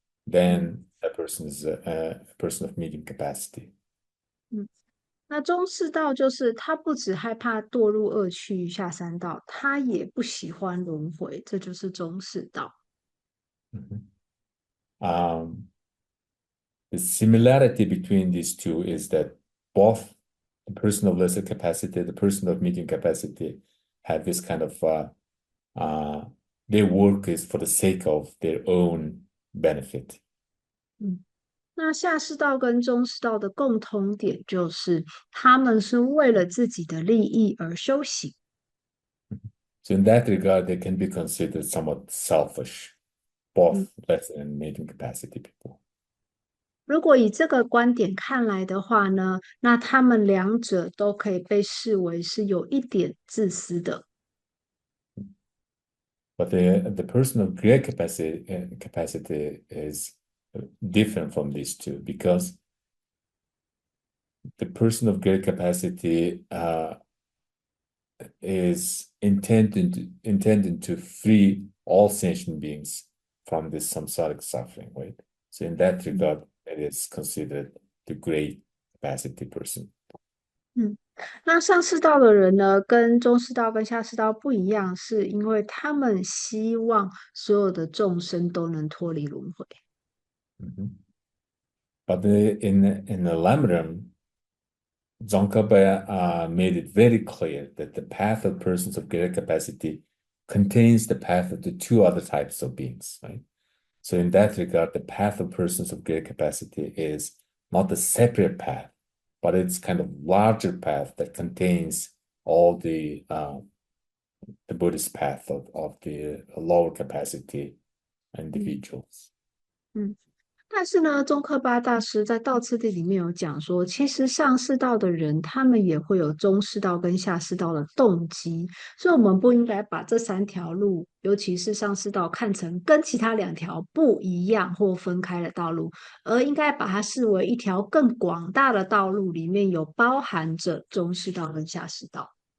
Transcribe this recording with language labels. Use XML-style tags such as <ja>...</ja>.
<en>嗯 then that person is a person of medium capacity. 嗯。</en> <zh>那中士道就是他不只害怕堕入恶趣下三道，他也不喜欢轮回，这就是中士道。 Mhm.</zh> <en>Um, the similarity between these two is that both the person of lesser capacity, the person of medium capacity, have this kind of uh, their work is for the sake of their own benefit. 嗯。</en> <zh>那下士道跟中士道的共通点就是，他们是为了自己的利益而修行。</zh> <en>So in that regard, they can be considered somewhat selfish, 嗯， both lesser and medium capacity people.</en> <zh>如果以这个观点看来的话呢，那他们两者都可以被视为是有一点自私的。</zh> <en>But the person of great capacity is different from these two because the person of great capacity is intended to free all sentient beings from this samsaric suffering, right? So in that regard, it is considered the great capacity person.</en> <zh>嗯，那上士道的人呢，跟中士道跟下士道不一样，是因为他们希望所有的众生都能脱离轮回。 Mhm.</zh> <en>But in the Lamrim, Tsongkhapa made it very clear that the path of persons of greater capacity contains the path of the two other types of beings, right? So in that regard, the path of persons of greater capacity is not a separate path, but it's kind of larger path that contains all the Buddhist path of the lower capacity 嗯 individuals. 嗯。</en> <zh>但是呢，宗喀巴大师在道次第里面有讲说，其实上士道的人，他们也会有中士道跟下士道的动机，所以我们不应该把这三条路，尤其是上士道，看成跟其他两条不一样或分开的道路，而应该把它视为一条更广大的道路，里面有包含着中士道跟下士道。</zh>